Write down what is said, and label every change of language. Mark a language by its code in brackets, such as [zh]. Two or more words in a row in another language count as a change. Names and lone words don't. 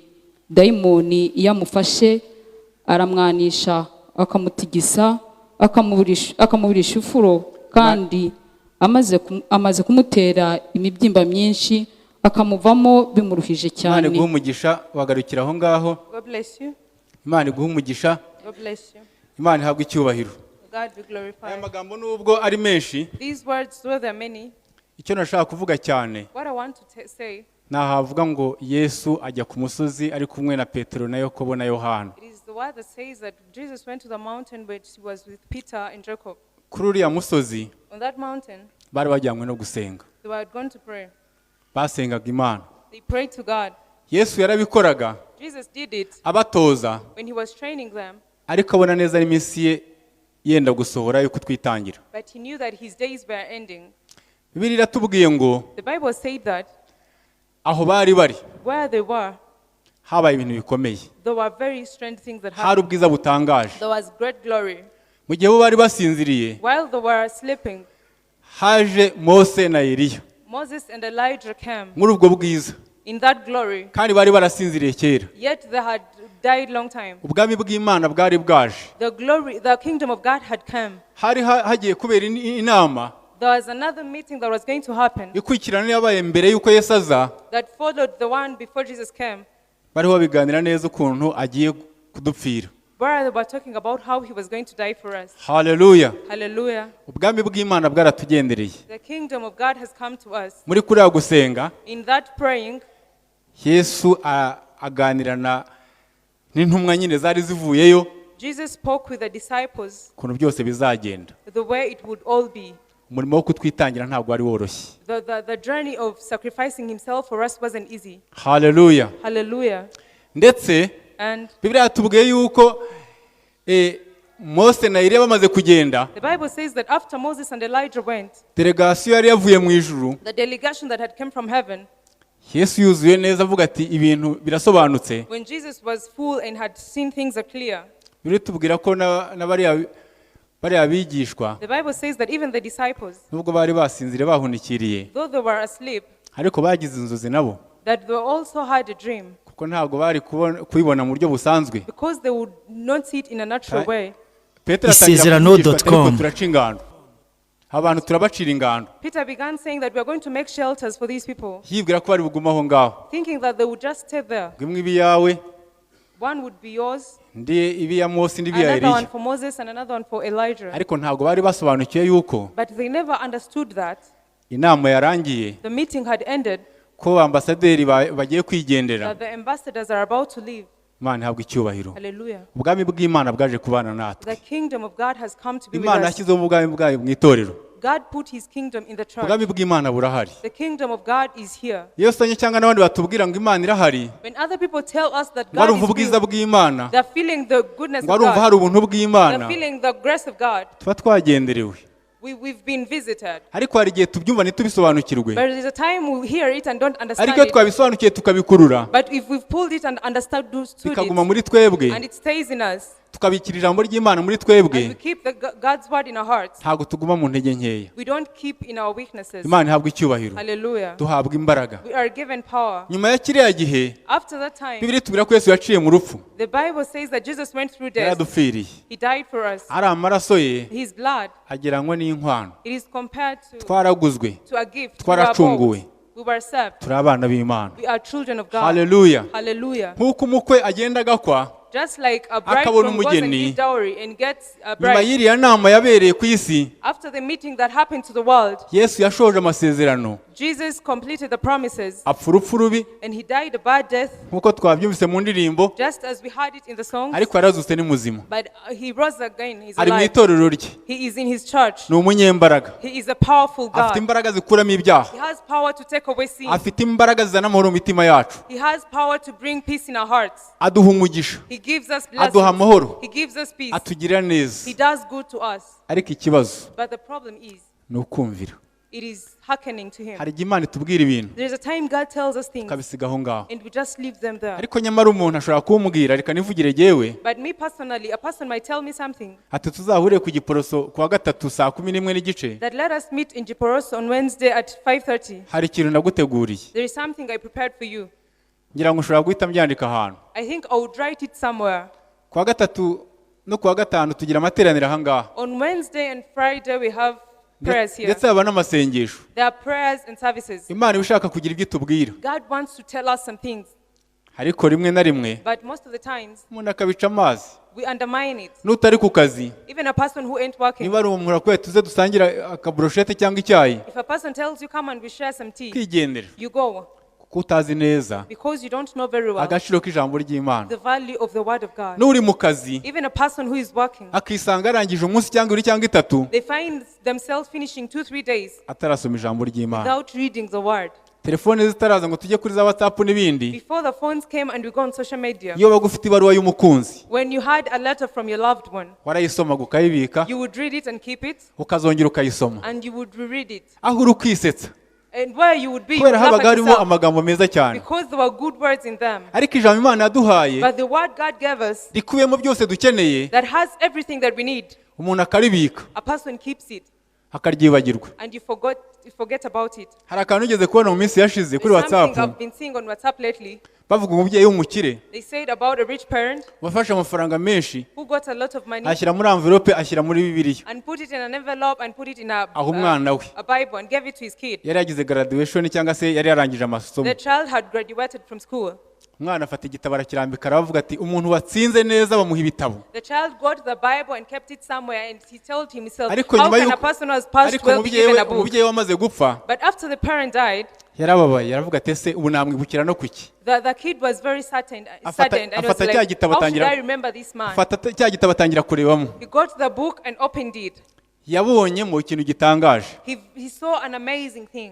[rw] Dayimoni iyo amufashe aramwanisha, akamutigisa, akamuburisha ifuro, kandi amaze kumutera imibyimba myinshi, akamuvamo bimuruhije cyane. Imana iguha umugisha, wagarukira aho ngaho. [en] God bless you. [rw] Imana iguha umugisha. [en] God bless you. [rw] Imana ihabwa icyubahiro. [en] God be glorified. [rw] Aya magambo nubwo ari menshi, [en] These words, though there are many, [rw] icyo nashaka kuvuga cyane [en] what I want to say, [rw] nahavuga ngo Yesu ajya ku musozi ari kumwe na Petero na Yakobo na Yohana. [en] it is the word that says that Jesus went to the mountain where he was with Peter and Jacob. [rw] Kuri uriya musozi [en] On that mountain, [rw] bari bajyanywe no gusenga, [en] they were going to pray. [rw] basengaga Imana. [en] They prayed to God. [rw] Yesu yarabikoraga [en] Jesus did it [rw] abatoza, [en] when he was training them, [rw] ariko abona neza n'iminsi ye yenda gusohora yo kutwitangira. [en] but he knew that his days were ending. [rw] Bibiliya iratubwiye ngo [en] The Bible said that [rw] aho bari bari [en] where they were, [rw] habaye ibintu bikomeye, [en] there were very strange things that [rw] hari [en] happened. [rw] ubwiza butangaje. [en] There was great glory. [rw] Mu gihe bo bari basinziriye, [en] While they were sleeping, [rw] haje Mose na Eliya. [en] Moses and Elijah came [rw] muri ubwo bwiza [en] in that glory, [rw] kandi bari barasinziriye kera. [en] yet they had died long time. [rw] Ubwami bw'Imana bwari bwaje, [en] The kingdom of God had come. [rw] hari hagiye kubera inama [en] There was another meeting that was going to happen [rw] ikurikirana yabaye mbere y'uko Yesu aza. [en] that followed the one before Jesus came, [rw] Bariho babiganira neza ukuntu agiye kudupfira. [en] where they were talking about how he was going to die for us. [rw] Haleluya. [en] Hallelujah. [rw] Ubwami bw'Imana bwaratugendereye. [en] The kingdom of God has come to us. [rw] Muri kuriya gusenga [en] In that praying, [rw] Yesu aganirana n'intumwa nyine zari zivuyeyo [en] Jesus spoke with the disciples [rw] ukuntu byose bizagenda. [en] the way it would all be. [rw] Umurimo wo kutwitangira ntabwo wari woroshye. [en] The journey of sacrificing himself for us wasn't easy. [rw] Haleluya. [en] Hallelujah. [rw] Ndetse [en] And [rw] Bibiliya yatubwiye yuko Mose na Eliya bamaze kugenda, [en] the Bible says that after Moses and Elijah went, [rw] delegasiyo yari yavuye mu ijuru, [en] the delegation that had come from heaven, [rw] Yesu yuzuye neza avuga ati ibintu birasobanutse. [en] when Jesus was full and had seen things are clear, [rw] Bibiliya tubwira ko na bariya bigishwa [en] the Bible says that even the disciples, [rw] nubwo bari basinzire bahunikiriye, [en] though they were asleep, [rw] ariko bagize inzozi nabo, [en] that they also had a dream, [rw] kuko ntabwo bari kubibona mu buryo busanzwe. [en] because they would not see it in a natural way. [rw] Petero atangira kuvugisha ati, ISEZERANO.com. ariko turaca ingando, abantu turabacira ingando, [en] Peter began saying that we are going to make shelters for these people, [rw] yibwira ko bari bugume aho ngaho. [en] thinking that they would just stay there. [rw] Imwe ibi yawe, [en] One would be yours, [rw] ndi ibi ya Mose, ndi ibi ya [en] another one [rw] Eliya. [en] for Moses, and another one for Elijah. [rw] Ariko ntabwo bari basobanukiwe yuko [en] But they never understood that [rw] inama yarangiye, [en] the meeting had ended, [rw] ko ambasaderi bagiye kwigendera. [en] that the ambassadors are about to leave. [rw] Imana ihabwa icyubahiro. [en] Hallelujah. [rw] Ubwami bw'Imana bwaje kubana natwe. [en] The kingdom of God has come to be with [rw] Imana [en] us. [rw] yashyizeho ubwami bwayo mu itorero. [en] God put his kingdom in the church. [rw] Ubwami bw'Imana burahari. [en] The kingdom of God is here. [rw] Iyo usanye cyangwa n'abandi batubwira ngo Imana irahari, [en] When other people tell us that [rw] ngo [en] God [rw] arumva [en] is [rw] ubwiza [en] real, [rw] bw'Imana, [en] they're feeling the goodness [rw] ngo [en] of [rw] arumva [en] God. [rw] hari ubuntu bw'Imana, [en] They're feeling the grace of God. [rw] tuba twagenderewe. [en] We've been visited. [rw] Ariko hari igihe tubyumva ntitubisobanukirwe, [en] But there's a time we hear it and don't understand [rw] ariko iyo [en] it. [rw] twabisobanukiye tukabikurura, [en] But if we've pulled it and understood [rw] bikaguma [en] it, [rw] muri twebwe, [en] and it stays in us, [rw] tukabikira ijambo ry'Imana muri [en] and we [rw] twebwe, [en] keep God's word in our hearts, [rw] ntabwo tuguma mu ntege nkeya. [en] we don't keep in our weaknesses. [rw] Imana ihabwa icyubahiro, [en] Hallelujah. [rw] duhabwa imbaraga. [en] We are given power. [rw] Nyuma ya kiriya gihe, [en] After that time, [rw] Bibiliya itubwira ko Yesu yaciye mu rupfu, [en] the Bible says that Jesus went through death. [rw] yaradupfiriye. [en] He died for us. [rw] Ari amaraso ye [en] His blood, [rw] ageranywa n'inkwano. [en] it is compared [rw] Twaraguzwe, [en] to a gift. We were [rw] twaracunguwe, [en] bought. We were saved. [rw] turi abana b'Imana. [en] We are children of God. [rw] Haleluya. [en] Hallelujah. [rw] Nk'uko umukwe agenda agakwa, [en] Just like a [rw] akabona [en] bridegroom goes and [rw] umugeni, [en] gives dowry and gets a [rw] nyuma [en] bride. [rw] y'iriya nama yabereye ku isi, [en] After the meeting that happened to the world, [rw] Yesu yashoje amasezerano, [en] Jesus completed the promises [rw] apfa urupfu rubi, [en] and he died a bad death, [rw] nk'uko twabyumvise mu ndirimbo, [en] just as we heard it in the songs. [rw] ariko yarazutse ni muzima. [en] But he rose again. He's [rw] Ari mu [en] alive. [rw] itorero rye, [en] He is in his church. [rw] ni umunyembaraga, [en] He is a powerful [rw] afite [en] God. [rw] imbaraga zikuramo ibyaha, [en] He has power to take away sin. [rw] afite imbaraga zizana amahoro mu mitima yacu, [en] He has power to bring peace in our hearts. [rw] aduha umugisha, [en] He gives us [rw] aduha [en] blessings. [rw] amahoro, [en] He gives us peace. [rw] atugirira neza. [en] He does good to us. [rw] Ariko ikibazo [en] But the problem is, [rw] ni ukumvira. [en] it is hearkening to him. [rw] Hari igihe Imana itubwira ibintu [en] There is a time God tells us things [rw] tukabisiga aho ngaho, [en] and we just leave them there. [rw] ariko nyamara umuntu ashobora kumubwira, reka nivugire jyewe, [en] But me personally, a person might tell me something [rw] ati tuzahure ku Giporoso kuwa gatatu saa 11:15. [en] that let us meet in Giporos on Wednesday at 5:30. [rw] Hari ikintu naguteguriye, [en] There is something I prepared for you. [rw] ngira ngo ushobora guhita mbyandika ahantu. [en] I think I would write it somewhere. [rw] Kuwa gatatu no kuwa gatanu tugira amateraniro aha ngaha, [en] On Wednesday and Friday we have prayers here. [rw] ndetse haba n'amasengesho. [en] There are prayers and services. [rw] Imana iba ishaka kugira ibyo itubwira, [en] God wants to tell us some things, [rw] ariko rimwe na rimwe [en] but most of the times [rw] umuntu akabica amazi. [en] we undermine it. [rw] N'utari ku kazi, [en] Even a person who ain't working, [rw] niba ari umuntu akwiye tuze dusangira akaburoshete cyangwa icyayi, [en] if a person tells you come and we share some tea, [rw] kwigendera, [en] you go [rw] kuko utazi neza [en] because you don't know very well [rw] agaciro k'ijambo ry'Imana. [en] the value of the word of God. [rw] N'uri mu kazi [en] Even a person who is working, [rw] akisanga arangije umunsi cyangwa ibiri cyangwa itatu [en] they find themselves finishing 2-3 days [rw] atarasoma ijambo ry'Imana. [en] without reading the word. [rw] Telefone zitaraza ngo tujye kuri za WhatsApp n'ibindi, [en] Before the phones came and we go on social media, [rw] iyo waba ufite ibaruwa y'umukunzi [en] when you had a letter from your loved one, [rw] warayisomaga ukayibika, [en] you would read it and keep it, [rw] ukazongera ukayisoma, [en] and you would reread it. [rw] aho uri kwisetsa, [en] And where you would be, you would [rw] kubera [en] laugh [rw] habaga [en] at [rw] harimo [en] yourself [rw] amagambo meza cyane. [en] because there were good words in them. [rw] Ariko ijambo Imana yaduhaye [en] But the word God gave us [rw] rikubiyemo byose dukeneye, [en] that has everything that we need, [rw] umuntu akaribika, [en] a person keeps it. [rw] akaryibagirwa. [en] and you forget about it. [rw] Hari akantu ugeze kubona mu minsi yashize kuri [en] There's something WhatsApp I've been seeing on WhatsApp lately. [rw] bavuga umubyeyi w'umukire [en] They said about a rich parent [rw] wafashe amafaranga menshi [en] who got a lot of money [rw] ashyira muri envelope ashyira muri Bibiliya [en] and put it in an envelope and put it in [rw] aho umwana we [en] a Bible and gave it to his kid. [rw] yari yagize graduation cyangwa se yari yarangije amasomo. [en] The child had graduated from school. [rw] Umwana afata igitabo arakirambika aravuga ati umuntu watsinze neza bamuha ibitabo. [en] The child got the Bible and kept it somewhere and he told himself, [rw] Ariko [en] how [rw] nyuma [en] can a [rw] y'uko [en] person who has passed well be given a book? [rw] umubyeyi we amaze gupfa [en] But after the parent died, [rw] yarababaye aravuga ati ese ubu namwibukira no kuki. [en] the kid was very saddened and was [rw] afata cya [en] like, [rw] gitabo [en] how should [rw] atangira [en] I remember this man? [rw] afata cya gitabo atangira kurebamo. [en] He got the book and opened it. [rw] Yabonyemo ikintu gitangaje. [en] He saw an amazing thing.